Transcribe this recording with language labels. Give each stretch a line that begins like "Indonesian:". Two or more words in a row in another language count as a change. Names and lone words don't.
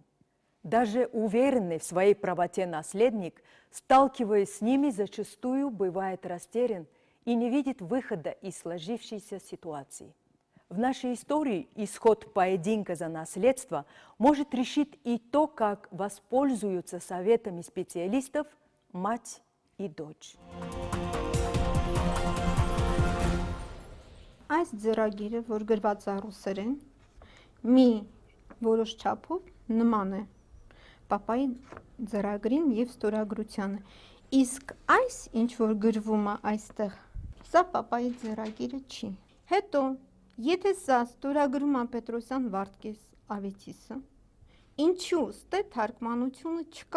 Russian: Даже уверенный в своей правоте наследник, сталкиваясь с ними, зачастую бывает растерян и не видит выхода из сложившейся ситуации. В нашей истории исход поединка за наследство может решить и то, как воспользуются советами специалистов мать и дочь.
Armenian: Այս ձեռագիրը, որ գրված է ռուսերեն, մի որոշ չափով նման է պապայի ձեռագրին եւ ստորագրությանը։ Իսկ այս ինչ որ գրվում է այստեղ, սա պապայի ձեռագիրը չի։ Հետո, եթե սա ստորագրում է Պետրոսյան Վարդգես Ավետիսը, ինչու ստե թարգմանությունը չկա։